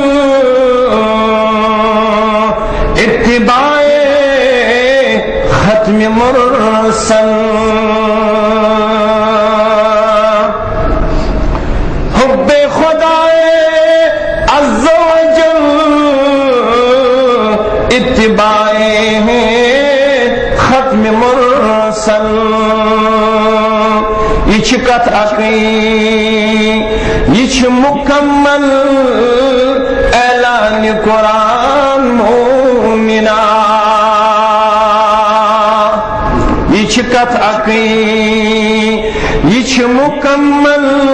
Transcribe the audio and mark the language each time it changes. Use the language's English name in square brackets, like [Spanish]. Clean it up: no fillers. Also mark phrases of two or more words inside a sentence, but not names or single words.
[Kashmiri] اتباع ختم مرسل حب خدائے [Arabic] عز و جل [Kashmiri] اتباع ختم مرسل یہ چھ کتھ اکھیں یہ چھ مکمل اعلان قرآن مومنا یہ چھ کتھ اکھیں یہ چھ مکمل